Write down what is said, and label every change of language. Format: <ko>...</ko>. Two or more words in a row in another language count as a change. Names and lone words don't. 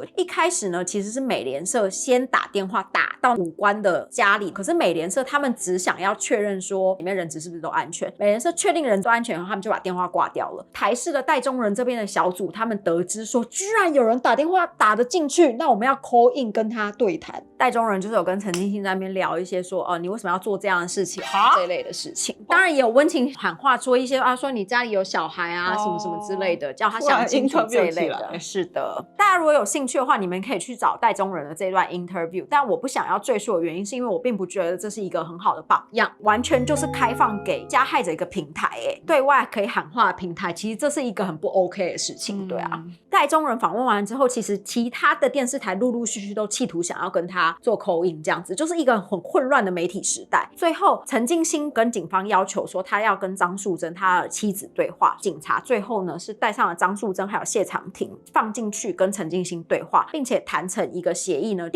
<zh>一開始呢其實是美联社先打電話打到武官的家裡，可是美聯社他們只想要確認說裡面人質是不是都安全，美聯社確定人都安全以後，他們就把電話掛掉了。台視的戴中仁這邊的小組他們得知說居然有人打電話打得進去，那我們要</zh> <en>call in</en> <zh>跟他对談。戴中仁就是有跟陈進興在那邊聊一些說你為什麼要做這樣的事情這一類的事情，當然也有溫情喊話說一些說你家裡有小孩啊什麼什麼之類的，叫他想清楚這一類的。是的，大家如果有興趣的话，你們可以去找戴中仁的這一段 interview， 但我不想要赘述的原因是因为我并不觉得这是一个很好的榜樣，完全就是開放給加害者一個平台，對外可以喊話的平台，其實這是一個很不 OK 的事情。對啊，戴中仁訪問完之後，其實其他的電視台陸陸續續都企圖想要跟他做</zh> <en>call in，</en> <zh>這樣子就是一個很混亂的媒體時代。最後陳進興跟警方要求說他要跟張素貞他的妻子對話，警察最後呢是帶上了張素貞還有謝長廷放進去跟陳進興對話，並且談成一個協議呢。</zh>